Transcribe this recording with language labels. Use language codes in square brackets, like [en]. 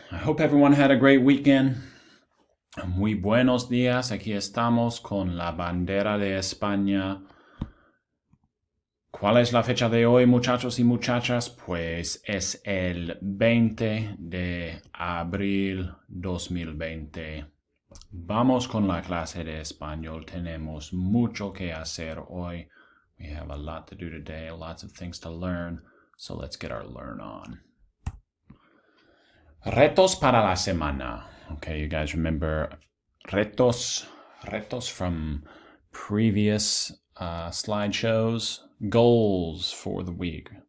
[en] I hope everyone had a great weekend. [es] Muy buenos días. Aquí estamos con la bandera de España. ¿Cuál es la fecha de hoy, muchachos y muchachas? Pues es el 20 de abril 2020. Vamos con la clase de español. Tenemos mucho que hacer hoy. [en] We have a lot to do today, lots of things to learn. So let's get our learn on. [es] Retos para la semana. [en] Okay, you guys remember retos from previous slideshows, goals for the week.